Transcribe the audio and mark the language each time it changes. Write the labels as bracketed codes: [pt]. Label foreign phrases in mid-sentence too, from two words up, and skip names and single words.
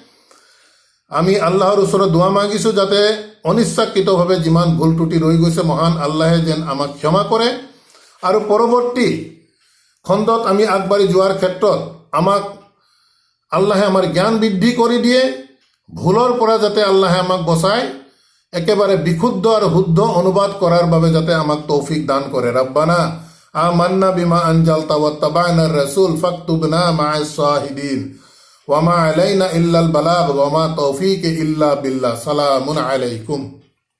[as] আমি আল্লাহৰ ওচৰত দোৱা মাগিছোঁ যাতে অনিচ্ছাকৃতভাৱে যিমান ভুল ত্ৰুটি ৰৈ গৈছে মহান আল্লাহে যেন আমাক ক্ষমা কৰে, আৰু পৰৱৰ্তী খণ্ডত আমি আগবাঢ়ি যোৱাৰ ক্ষেত্ৰত আমাক আল্লাহে আমাৰ জ্ঞান বৃদ্ধি কৰি দিয়ে, ভুলৰ পৰা যাতে আল্লাহে আমাক বচায়, একেবাৰে বিশুদ্ধ আৰু শুদ্ধ অনুবাদ কৰাৰ বাবে যাতে আমাক তৌফিক দান কৰে। [ar] ربنا آمنا بما أنزلت واتبعنا الرسول فاكتبنا مع الشاهدين وما علينا إلا البلاغ وما توفيق إلا بالله. سلام عليكم.